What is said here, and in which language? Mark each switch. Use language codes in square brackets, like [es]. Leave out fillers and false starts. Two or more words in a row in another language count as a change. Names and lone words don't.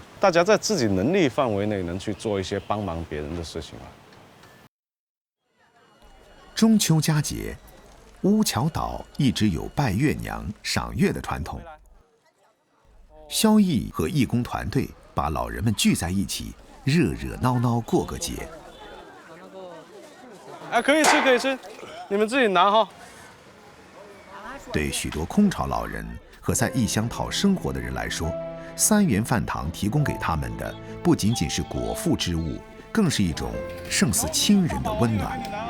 [zh] 大家在自己能力範圍內能去做一些幫忙別人的事情啊。中秋佳節，烏橋島一直有拜月娘、賞月的傳統。蕭毅和義工團隊把老人們聚在一起，熱熱鬧鬧過個節。可以吃，可以吃，你們自己拿哈。对许多空巢老人和在异乡讨生活的人来说，3元饭堂提供给他们的不仅仅是果腹之物，更是一种胜似亲人的温暖。